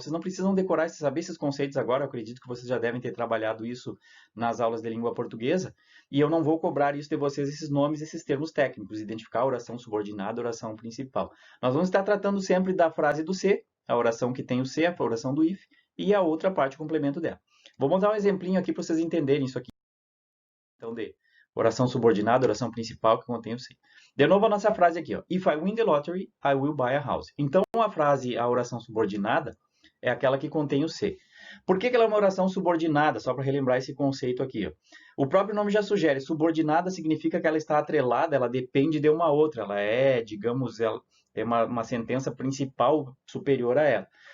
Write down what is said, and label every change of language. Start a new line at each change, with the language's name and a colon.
Portuguese: Vocês não precisam decorar e saber esses conceitos agora, eu acredito que vocês já devem ter trabalhado isso nas aulas de língua portuguesa, e eu não vou cobrar isso de vocês, esses nomes, esses termos técnicos, identificar a oração subordinada, a oração principal. Nós vamos estar tratando sempre da frase do se, a oração que tem o se, a oração do if, e a outra parte, o complemento dela. Vou montar um exemplinho aqui para vocês entenderem isso aqui. Então, de oração subordinada, oração principal que contém o se. De novo a nossa frase aqui, ó.
English: If I win the lottery, I will buy a house.
Portuguese: Então, a oração subordinada, é aquela que contém o se. Por que ela é uma oração subordinada? Só para relembrar esse conceito aqui, ó. O próprio nome já sugere, subordinada significa que ela está atrelada, ela depende de uma outra. Ela é, digamos, ela é uma sentença principal superior a ela.